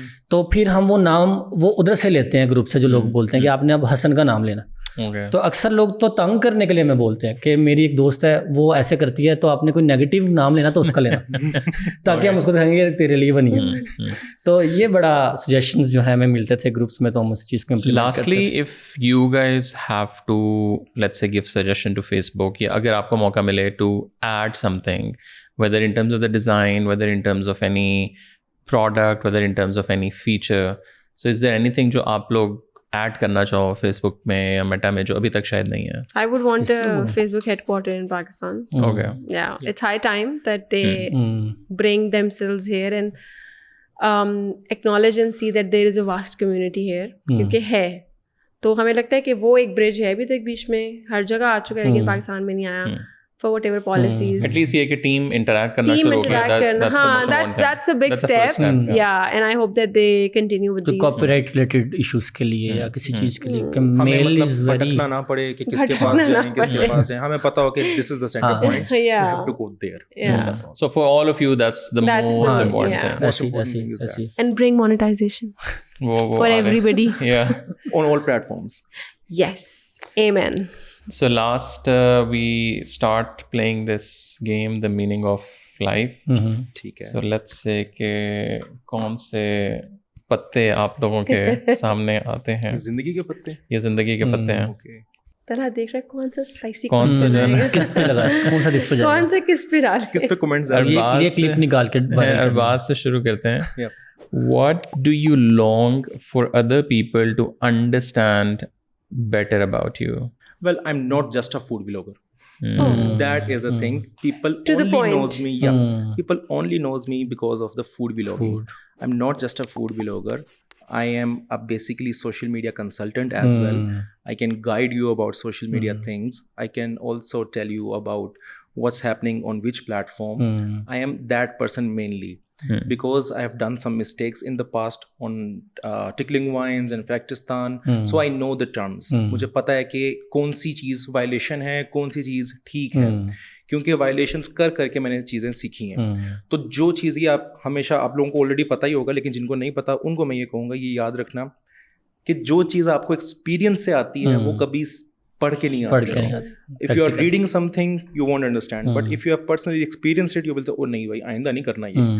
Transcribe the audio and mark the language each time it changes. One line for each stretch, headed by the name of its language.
Urdu: تو پھر ہم وہ نام وہ ادھر سے لیتے ہیں گروپ سے, جو لوگ بولتے ہیں کہ آپ نے اب حسن کا نام لینا. تو اکثر لوگ تو تنگ کرنے کے لیے میں بولتے ہیں کہ میری ایک دوست ہے وہ ایسے کرتی ہے, تو آپ نے کوئی نیگیٹو نام لینا تو اس کا لینا تاکہ ہم اس کو دکھائیں گے تیرے لیے بنی ہے. تو یہ بڑا سجیشنز جو ہیں ہمیں ملتے تھے گروپس میں, تو ہم اس چیز کو امپلیمنٹ کرتے تھے.
English: Lastly, if you guys have to, let's say, give suggestion to Facebook,
Urdu: یا اگر آپ کو موقع ملے
English: to add something, whether in terms of the design, whether in terms of any product, whether in terms of any feature, so is there anything
Urdu: جو آپ لوگ add کرنا چاہو فیس بک میں یا میٹا میں جو ابھی تک شاید نہیں ہے؟
English: I would want a Facebook headquarter in Pakistan. Okay. Yeah, it's high time that they bring themselves here and acknowledge and see that there is a vast community here.
Urdu: کیونکہ ہے تو ہمیں لگتا ہے کہ وہ ایک برج ہے ابھی تک بیچ میں, ہر جگہ آ چکا ہے لیکن پاکستان میں نہیں آیا.
English: For whatever policies. At least
Urdu: یہ کہ ٹیم انٹریکٹ کرنا شروع کرے,
English: that's a big step. Yeah, and I hope that they continue with these.
Urdu: Copy right related issues کے لیے یا کسی چیز کے لیے کہ میل از ویری, بھٹکنا نہ پڑے کہ کس کے پاس جائیں کس کے پاس جائیں, ہمیں پتہ ہو کہ
English: this is the center point, we have to go there. That's all. So for all of you that's the most important thing. Most important thing is that. And bring monetization for everybody. Yeah. On all platforms. Yes. Amen. So last we start playing this game, The Meaning of Life.
Urdu: ٹھیک ہے.
English: So let's say
Urdu: کہ کون سے پتے آپ لوگوں کے سامنے آتے ہیں. زندگی کے پتے. یہ زندگی کے پتے ہیں. طرح دیکھ رہا ہے کون سا اسپائسی, کون سا جو ہے کس پہ لگا, کون سا کس پہ جائے, کون سا کس پہ ڈالے, کس پہ کمنٹس یہ کلپ نکال کے ارباز سے شروع کرتے ہیں.
English: What do you long for other people to understand better about you? Well, I'm not just a food vlogger. That is a thing. People To the only point. knows me. Yeah, people only knows me because of the food vlogging. I'm not just a food vlogger. I am a basically social media consultant as well. I can guide you about social media things. I can also tell you about what's happening on which platform. I am that person mainly. Because I have done some mistakes in the past on tickling wines and Pakistan, so I know the terms.
Urdu: مجھے پتہ ہے کہ کون سی چیز violation ہے, کون سی چیز ٹھیک ہے, کیونکہ وائلیشنس کر کے میں نے چیزیں سیکھی ہیں. تو جو چیز یہ آپ ہمیشہ آپ لوگوں کو آلریڈی پتہ ہی ہوگا, لیکن جن کو نہیں پتہ ان کو میں یہ کہوں گا یہ یاد رکھنا کہ جو چیز آپ کو ایکسپیرینس سے آتی ہے وہ کبھی پڑھ کے نہیں آتی.
English: If you are reading something you won't understand, but if you have personally experienced it you will say oh
Urdu: نہیں بھائی آئندہ نہیں کرنا یہ.